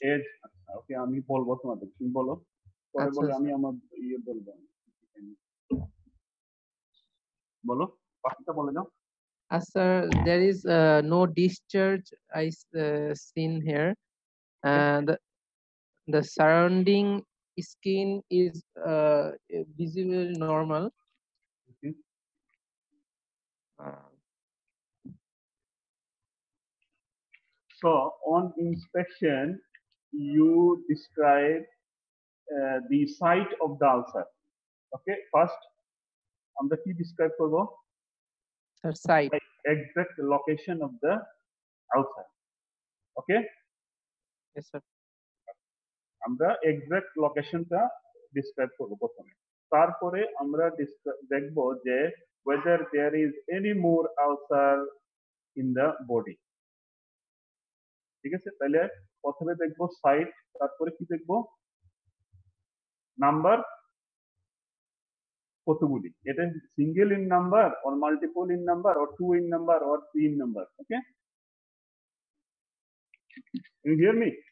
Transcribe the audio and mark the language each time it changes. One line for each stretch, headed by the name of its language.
Bangla: Age ওকে আমি বলবো তোমাদের তুমি বলো পরে বলে আমি আমার ইয়ে বলবো বলো বাকিটা বলে দাও
English: sir, there is no discharge I seen here, and the surrounding skin is visibly normal. Okay. So on inspection, you describe the site of the ulcer. Okay, first,
Bangla: আমরা কি describe করব?
English: Sir, site. Exact location of the ulcer. Okay? Yes, sir.
Bangla: আমরা exact locationটা describe করব প্রথমে। তারপরে আমরা দেখব যে
English: whether there is any more ulcer in the body.
Bangla: ঠিক আছে তাহলে প্রথমে দেখবো সাইট তারপরে কি দেখবো নাম্বার কতগুলি
English: এটা single in number or multiple in number or two in number or three in number okay you hear me